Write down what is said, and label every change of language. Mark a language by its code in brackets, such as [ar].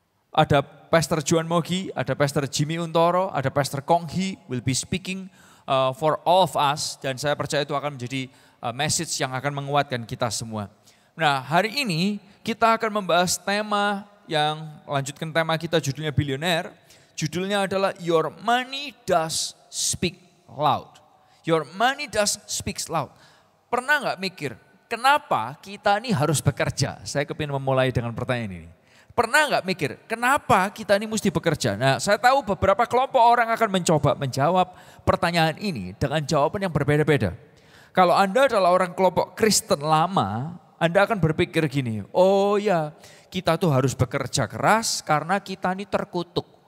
[en] Ada Pastor Juan Mogi, ada Pastor Jimmy Untoro, ada Pastor Kong Hee will be speaking for all of us. [id] Dan saya percaya itu akan menjadi message yang akan menguatkan kita semua. Nah, hari ini kita akan membahas tema yang lanjutkan tema kita, judulnya bilioner. Judulnya adalah Your Money Does Speak Loud. [en] Your money does speak loud. [id] Pernah nggak mikir, kenapa kita ini harus bekerja? Saya kepingin memulai dengan pertanyaan ini. Pernah nggak mikir, kenapa kita ini mesti bekerja? Nah, saya tahu beberapa kelompok orang akan mencoba menjawab pertanyaan ini dengan jawaban yang berbeda-beda. Kalau Anda adalah orang kelompok Kristen lama, Anda akan berpikir gini, oh ya kita tuh harus bekerja keras karena kita ini terkutuk.